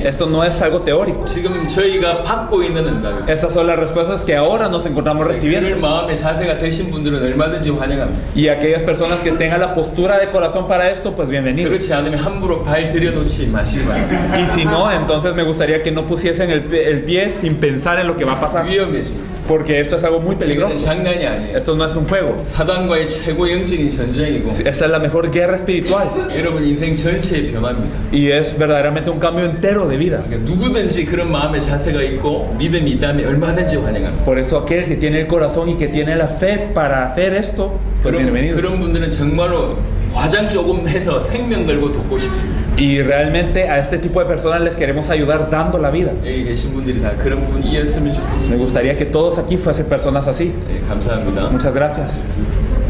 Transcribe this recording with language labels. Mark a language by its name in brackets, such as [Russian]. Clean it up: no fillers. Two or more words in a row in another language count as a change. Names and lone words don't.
[Spanish] Esto no es algo teórico. [Korean] 지금 저희가 받고 있는 응답입니다. [Spanish] Estas son las respuestas que ahora nos encontramos [Korean] 그럴 [Spanish] recibiendo. [Korean] 마음의 자세가 되신 분들은 얼마든지 환영합니다. [Spanish] Y aquellas personas que tengan la postura de corazón para esto, pues bienvenidos. [Korean] 그렇지 않으면 함부로 발 들여놓지 마시기 바랍니다. [Spanish] Y si no, entonces me gustaría que no pusiesen el pie sin pensar en lo que va a pasar. [Korean] 위험해집니다. [Spanish] Porque esto es algo muy [Korean] 이건 [Spanish] peligroso. [Korean] 장난이 아니에요. [Spanish] Esto no es un juego. [Korean] 사단과의 최고 영적인 전쟁이고 [Spanish] Esta es la mejor guerra espiritual. [Korean] 여러분 인생 전체의 변화입니다. [Spanish] Y es verdaderamente un cambio entero de vida. [Korean] 그러니까 누구든지 그런 마음의 자세가 있고 믿음이 있다면 얼마든지 환영합니다. [Spanish] Por eso aquel que tiene el corazón y que tiene la fe para hacer esto, pues [Korean] 그런 [Spanish] bienvenidos. [Korean] 분들은 정말로 과장 조금 해서 생명 걸고 돕고 싶습니다. [Spanish] Y realmente a este tipo de personas les queremos ayudar dando la vida. [Korean] 여기 계신 분들이 다 그런 분이었으면 좋겠습니다. [Spanish] Me gustaría que todos aquí fuesen personas así. [Korean] 감사합니다. [Spanish] Muchas gracias.